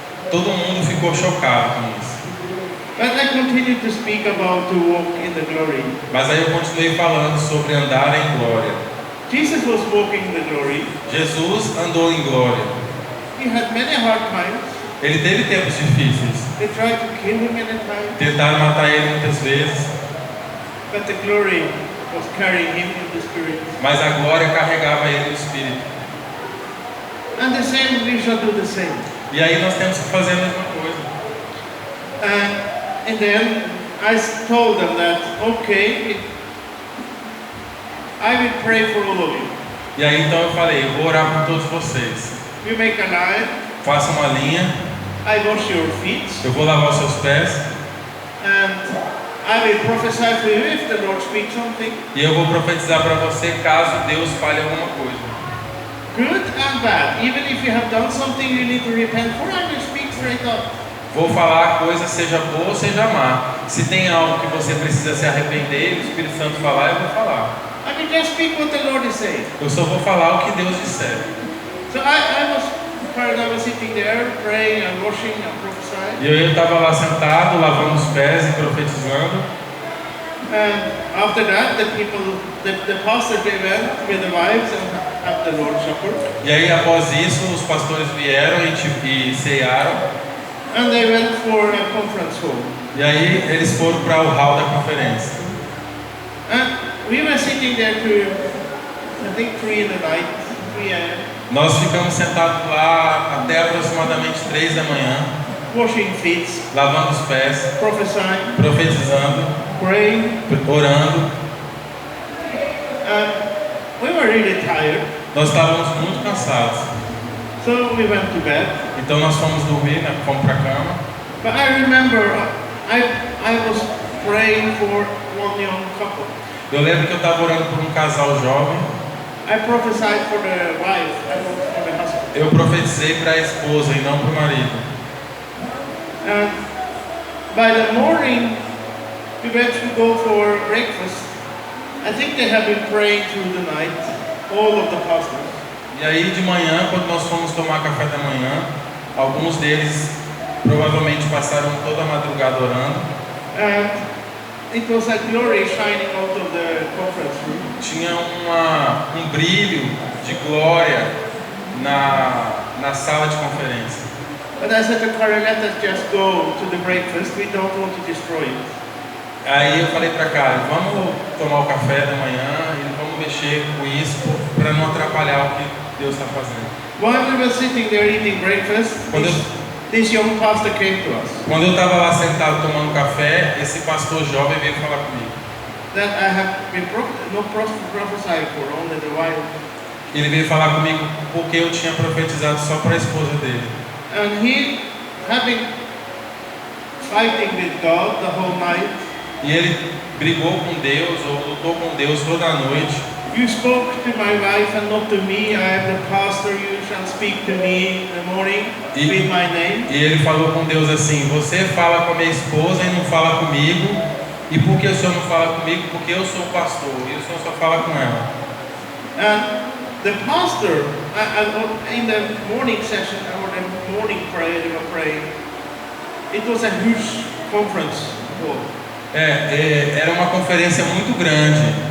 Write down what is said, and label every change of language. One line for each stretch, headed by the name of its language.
Portuguese: Todo mundo ficou chocado com isso.
English: But I continued to speak about to walk in the glory.
Portuguese: Mas aí eu continuei falando sobre andar em glória.
English: Jesus was walking in the glory.
Portuguese: Jesus andou em glória.
English: He had many hard times.
Portuguese: Ele teve tempos difíceis.
English: They tried to kill him many times.
Portuguese: Tentaram matar ele muitas vezes.
English: But the glory was carrying him in the spirit.
Portuguese: Mas a glória carregava ele no espírito.
English: And the same, we shall do the same.
Portuguese: E aí nós temos que fazer a mesma coisa.
English: And then I told them that, okay, I will pray for all of you.
Portuguese: E aí então eu falei, eu vou orar por todos vocês.
English: You make a line.
Portuguese: Faça uma linha.
English: I wash your feet.
Portuguese: Eu vou lavar os seus pés.
English: And I will prophesy for you if the Lord speaks something.
Portuguese: E eu vou profetizar para você caso Deus fale alguma coisa.
English: Good and bad. Even if you have done something you need to repent for, I will speak straight up.
Portuguese: Vou falar a coisa, seja boa ou seja má. Se tem algo que você precisa se arrepender e o Espírito Santo falar, eu vou falar.
English: I will just speak what the Lord is saying.
Portuguese: Eu só vou falar o que Deus disser.
English: So I was sitting there praying and washing and prophesying.
Portuguese: E eu estava lá sentado, lavando os pés e profetizando.
English: And after that, the pastor they went with the wives and have the Lord's Supper.
Portuguese: E aí após isso os pastores vieram e cearam.
English: And they went for a conference hall.
Portuguese: E aí eles foram para o hall da conferência.
English: And we were sitting there to, I think, 3 in the night, 3 a.m.
Portuguese: Nós ficamos sentados lá até aproximadamente 3 da manhã,
English: washing feet,
Portuguese: lavando os pés,
English: prophesying,
Portuguese: profetizando,
English: praying.
Portuguese: orando.
English: We were really tired,
Portuguese: Nós estávamos muito cansados.
English: so we went to bed.
Portuguese: Então nós fomos dormir, né? Fomos para a cama.
English: But I remember I was praying for one young couple.
Portuguese: Eu lembro que eu estava orando por um casal jovem.
English: I prophesied for the wife, I not for the husband.
Portuguese: Eu profetizei para a esposa e não para o marido.
English: And by the morning, we went to go for breakfast. I think they have been praying through the night, all of the pastors.
Portuguese: E aí de manhã, quando nós fomos tomar café da manhã, alguns deles provavelmente passaram toda a madrugada orando.
English: And it was a glory shining out of the conference room.
Portuguese: Tinha um brilho de glória na sala de conferência.
English: But I said to Karen, let us just go to the breakfast. We don't want to destroy it.
Portuguese: Aí eu falei para Karen, vamos tomar o café da manhã e vamos mexer com isso para não atrapalhar o que Deus está fazendo.
English: While we were sitting there eating breakfast, this young pastor came to us.
Portuguese: Quando eu estava lá sentado tomando café, esse pastor jovem veio falar comigo.
English: That I have been prophesied for only the wife.
Portuguese: Ele veio falar comigo porque eu tinha profetizado só para a esposa dele.
English: And he, having fighting with God the whole night.
Portuguese: E ele brigou com Deus ou lutou com Deus toda a noite.
English: You spoke to my wife and not to me. I am the pastor. You shall speak to me in the morning with my name.
Portuguese: E ele falou com Deus assim: você fala com a minha esposa e não fala comigo. E por que o senhor não fala comigo? Porque eu sou o pastor e o senhor só fala com ela.
English: And the pastor, in the morning session or the morning prayer they were praying, it was a huge conference hall.
Portuguese: Era uma conferência muito grande.